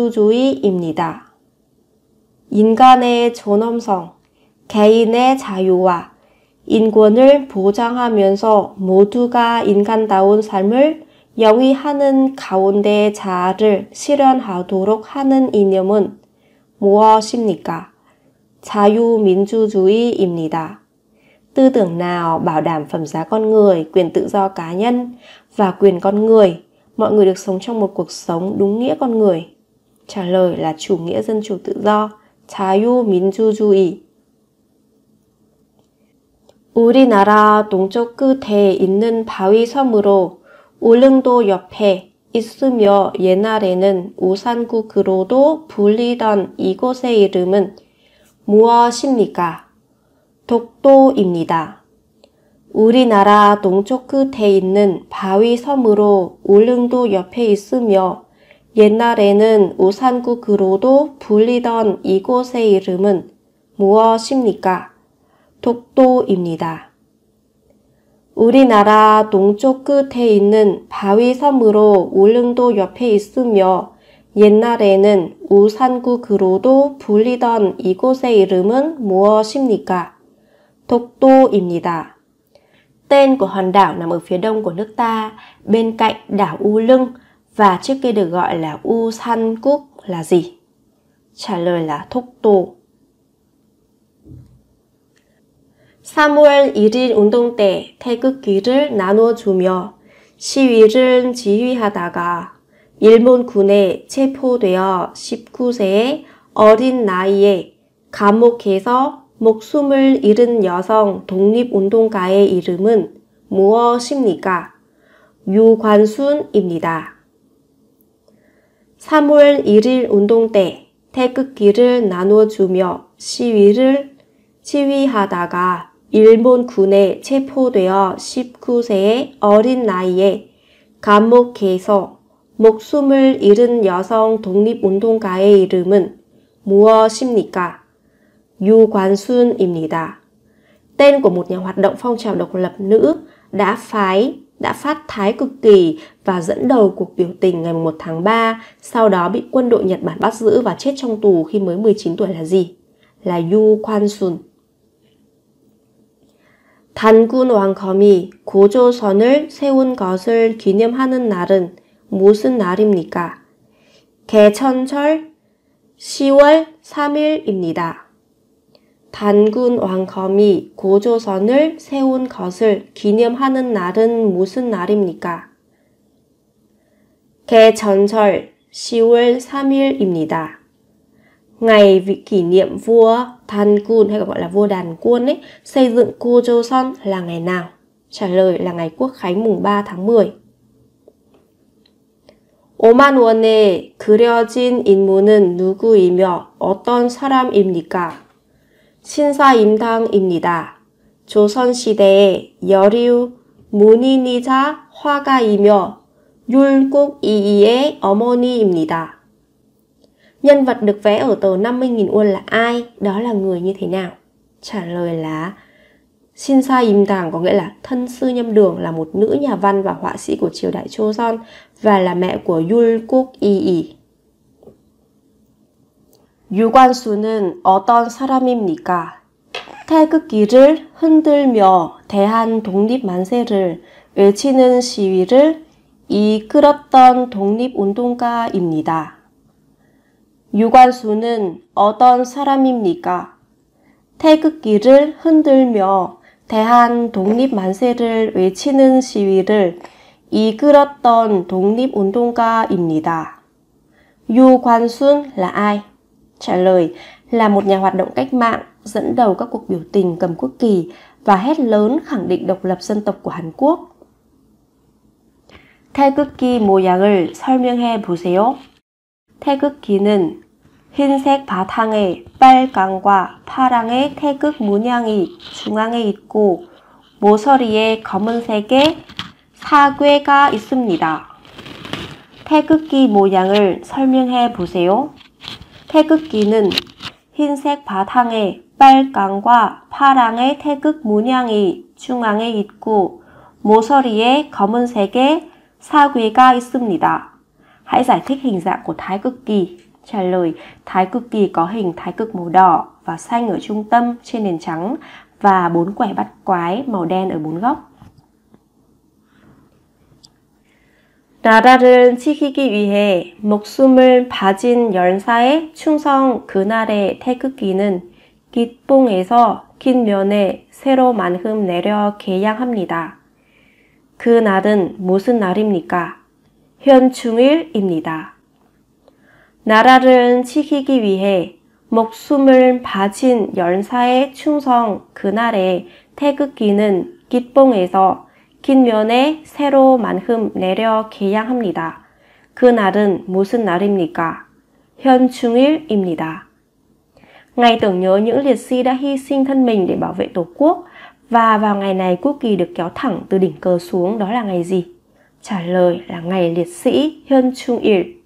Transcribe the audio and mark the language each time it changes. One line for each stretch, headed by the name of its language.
Korean: 자유민주주의입니다. 인간의 존엄성, 개인의 자유와 인권을 보장하면서 모두가 인간다운 삶을 영위하는 가운데 자아를 실현하도록 하는 이념은 무엇입니까? 자유민주주의입니다.
Vietnamese: Tư tưởng nào bảo đảm phẩm giá con người, quyền tự do cá nhân và quyền con người, mọi người được sống trong một cuộc sống đúng nghĩa con người? Trả lời là chủ nghĩa dân chủ tự do, 자유민주주의.
Korean: 우리나라 동쪽 끝에 있는 바위 섬으로 울릉도 옆에 있으며 옛날에는 우산국으로도 불리던 이곳의 이름은 무엇입니까? 독도입니다. 우리나라 동쪽 끝에 있는 바위 섬으로 울릉도 옆에 있으며 옛날에는 우산국으로도 불리던 이곳의 이름은 무엇입니까? 독도입니다. 우리나라 동쪽 끝에 있는 바위 섬으로 울릉도 옆에 있으며 옛날에는 우산국으로도 불리던 이곳의 이름은 무엇입니까? 독도입니다.
Vietnamese: Tên của hòn đảo nằm ở phía đông của nước ta, bên cạnh đảo U Lưng và trước kia được gọi là Usan-Cúc là gì? Trả lời là 독도.
Korean: 3월 1일 운동 때 태극기를 나눠주며 시위를 지휘하다가 일본군에 체포되어 19세의 어린 나이에 감옥에서 목숨을 잃은 여성 독립운동가의 이름은 무엇입니까? 유관순입니다. 3월 1일 운동 때 태극기를 나눠주며 시위를 지휘하다가 일본군에 체포되어 19세의 어린 나이에 감옥에서 목숨을 잃은 여성 독립운동가의 이름은 무엇입니까? 유관순입니다.
Vietnamese: Tên của một nhà hoạt động phong trào độc lập nữ đã phái đã phát thái cực kỳ và dẫn đầu cuộc biểu tình ngày 1 tháng 3, sau đó bị quân đội Nhật Bản bắt giữ và chết trong tù khi mới 19 tuổi là gì? Là Yu Kwan-sun.
Korean: 단군 왕검이 고조선을 세운 것을 기념하는 날은 무슨 날입니까? 개천절 10월 3일입니다. 단군 왕검이 고조선을 세운 것을 기념하는 날은 무슨 날입니까? 개천절 10월 3일입니다.
Vietnamese: Ngày kỷ niệm vua 단군 hay còn gọi là vua Đàn Quân ấy, xây dựng Gojoseon là ngày nào? Trả lời là ngày Quốc khánh mùng 3 tháng 10.
Korean: 5만 원에 그려진 인물은 누구이며 어떤 사람입니까? 신사임당입니다. 조선시대의 여류 문인이자 화가이며 율곡이이의 어머니입니다.
Vietnamese: Nhân vật được vẽ ở tờ 50.000 won là ai? Đó là người như thế nào? Trả lời là Sinsa-im-dang, có nghĩa là thân sư Nhâm Đường, là một nữ nhà văn và họa sĩ của triều đại Joseon và là mẹ của 율곡이이.
Korean: 유관순은 어떤 사람입니까? 태극기를 흔들며 대한 독립 만세를 외치는 시위를 이끌었던 독립운동가입니다. 유관순은 어떤 사람입니까? 태극기를 흔들며 대한 독립 만세를 외치는 시위를 이끌었던 독립운동가입니다.
Vietnamese: 유관순 là ai? Trả lời là một nhà hoạt động cách mạng, dẫn đầu các cuộc biểu tình cầm quốc kỳ và hét lớn khẳng định độc lập dân tộc của Hàn Quốc.
Korean: 태극기 모양을 설명해 보세요. 태극기는 흰색 바탕에 빨강과 파랑의 태극 문양이 중앙에 있고 모서리에 검은색의 사괴가 있습니다. 태극기 모양을 설명해 보세요. 태극기는 흰색 바탕에 빨강과 파랑의 태극 문양이 중앙에 있고 모서리에 검은색의 사괴가 있습니다.
Vietnamese: Hãy giải thích hình dạng của thái cực kỳ. Trả lời, thái cực kỳ có hình thái cực màu đỏ và xanh ở trung tâm trên nền trắng và 4 quẻ bắt quái màu đen ở 4 góc.
Korean: 나라를 지키기 위해 목숨을 바친 열사의 충성 그날의 태극기는 깃봉에서 긴 면에 세로만큼 내려 개양합니다. 그날은 무슨 날입니까? 현충일입니다. 나라를 지키기 위해 목숨을 바친 열사의 충성 그날의 태극기는 깃봉에서 긴 면에 세로만큼 내려 개양합니다. 그날은 무슨 날입니까? 현충일입니다.
Vietnamese: Ngày tưởng nhớ những liệt sĩ đã hy sinh thân mình để bảo vệ Tổ quốc, và vào ngày này quốc kỳ được kéo thẳng từ đỉnh cờ xuống, đó là ngày gì? Trả lời là ngày liệt sĩ 현충일.